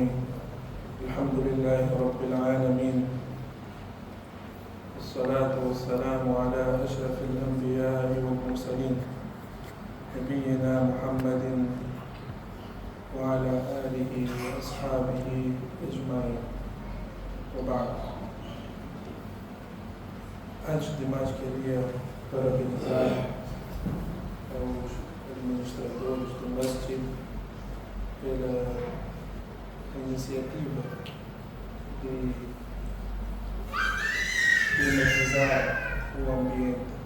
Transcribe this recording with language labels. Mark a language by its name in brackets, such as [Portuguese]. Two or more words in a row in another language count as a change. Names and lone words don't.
[Arabic] الحمد لله رب العالمين، والصلاة والسلام على أشرف الأنبياء والمرسلين نبينا محمد وعلى آله وأصحابه أجمعين، وبعد. [Portuguese] Antes de mais, queria parabenizar aos administradores do Masjid pela iniciativa de climatizar o ambiente.